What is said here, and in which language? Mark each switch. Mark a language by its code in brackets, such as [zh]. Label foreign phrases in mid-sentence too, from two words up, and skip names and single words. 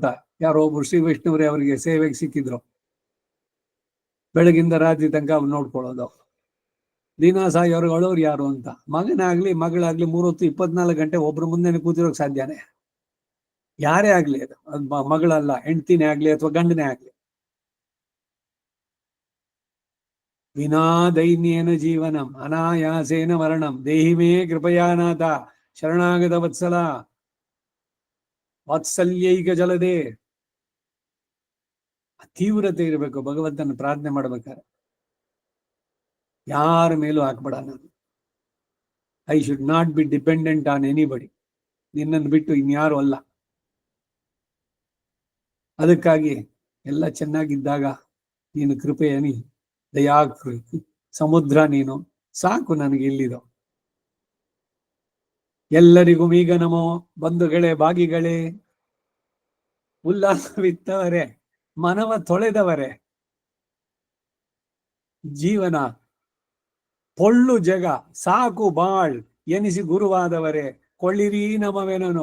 [kn] ಯಾರೋ ಒಬ್ರು ಶ್ರೀ ವೈಷ್ಣವರೇ ಅವರಿಗೆ ಸೇವೆಗೆ ಸಿಕ್ಕಿದ್ರು. ಬೆಳಗಿಂದ ರಾತ್ರಿ ತನಕ ಅವ್ರು ನೋಡ್ಕೊಳ್ಳೋದು. ದಿನ ಸಾಯೋರ್ಗೆ ಅಳೋರು ಯಾರು ಅಂತ. ಮಗನಾಗ್ಲಿ ಮಗಳಾಗ್ಲಿ 3 ಹೊತ್ತು 24 ಗಂಟೆ ಒಬ್ರು ಮುಂದೆ ಕೂತಿರೋಕ್ ಸಾಧ್ಯನೇ? ಯಾರೇ ಆಗ್ಲಿ, ಅದು ಮಗಳಲ್ಲ, ಹೆಂಡ್ತಿನೇ ಆಗ್ಲಿ ಅಥವಾ ಗಂಡನೇ ಆಗ್ಲಿ. [sa] ವಿನಾ ದೈನ್ಯೇನ ಜೀವನಂ ಅನಾಯಾಸೇನ ಮರಣಂ ದೇಹಿ ಮೇ ಕೃಪಯಾನಾಥ ಶರಣಾಗತ ವತ್ಸಲ ವಾತ್ಸಲ್ಯೈಕ ಜಲದೆ. [kn] ತೀವ್ರತೆ ಇರಬೇಕು ಭಗವಂತನ ಪ್ರಾರ್ಥನೆ ಮಾಡ್ಬೇಕಾದ್ರೆ. ಯಾರ ಮೇಲೂ ಹಾಕ್ಬೇಡ. ನಾನು [en] I should not be dependent on anybody. [kn] ನಿನ್ನನ್ನು ಬಿಟ್ಟು ಇನ್ಯಾರು ಅಲ್ಲ. ಅದಕ್ಕಾಗಿ ಎಲ್ಲ ಚೆನ್ನಾಗಿದ್ದಾಗ ನೀನು ಕೃಪೆಯನಿ, ದಯಾಕೃತಿ ಸಮುದ್ರ ನೀನು ಸಾಕು ನನಗೆ ಇಲ್ಲಿದು. ಎಲ್ಲರಿಗೂ ಈಗ ನಮೋ ಬಂಧುಗಳೇ, ಭಾಗಿಗಳೇ, ಉಲ್ಲಾಸವಿತ್ತವರೇ, ಮನವ ತೊಳೆದವರೇ, ಜೀವನ ಪೊಳ್ಳು ಜಗ ಸಾಕು ಬಾಳ್ ಎನಿಸಿ ಗುರುವಾದವರೇ, ಕೊಳ್ಳಿರಿ ನಮವೇನನು.